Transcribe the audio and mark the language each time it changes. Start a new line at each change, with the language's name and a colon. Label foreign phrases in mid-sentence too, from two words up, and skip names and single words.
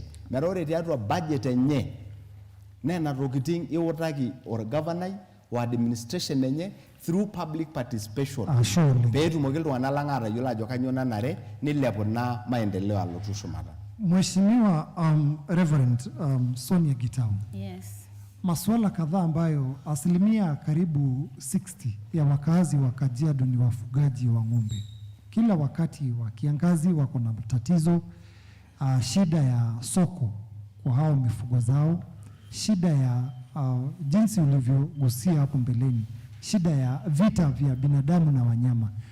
Masai: Metaa ore tiatua budget enye nena tokitin iutaki orgavanai o administration enye
English: through public participation
Masai: pee etumoki iltung'anak lang' atayiolo ajo kanyioo nanare nilepu na maendeleo alotu shumata.
Swahili: Mheshimiwa Reverend Sonia Gitau.
English: Yes.
Swahili: Masuala kadhaa ambayo asilimia karibu 60 ya wakazi wa Kajiado ni wafugaji wa ng'ombe. Kila wakati wa kiangazi wako na tatizo, shida ya soko kwa hao mifugo zao, shida ya jinsi ulivyogusia hapo mbeleni, shida ya vita vya binadamu na wanyama.